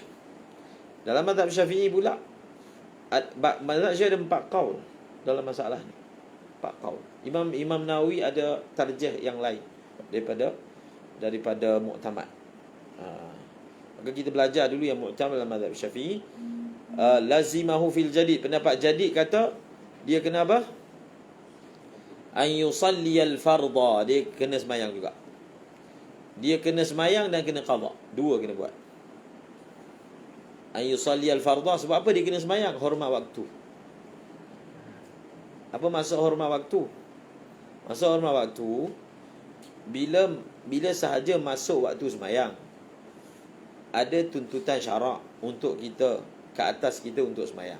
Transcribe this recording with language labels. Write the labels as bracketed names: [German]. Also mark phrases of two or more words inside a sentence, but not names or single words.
[Malay] Dalam mazhab Syafi'i pula, mazhab Syafi'i ada 4 qaul dalam masalah ni. 4 qaul. Imam Nawawi ada tarjih yang lain daripada mu'tamad. Maka kita belajar dulu yang mu'tamad dalam mazhab Syafi'i. [Arabic] لزمه في الجديد. [Malay] Pendapat jadid kata dia kena apa? [Arabic] أن يصلي الفرض. [Malay] Dia kena semayang juga. Dia kena semayang dan kena qadha. Dua kena buat. [Arabic] أن يصلي الفرض. [Malay] Sebab apa dia kena semayang? Hormat waktu. Apa maksud hormat waktu? Maksud hormat waktu, bila sahaja masuk waktu semayang, ada tuntutan syarak untuk kita, ke atas kita untuk semayang.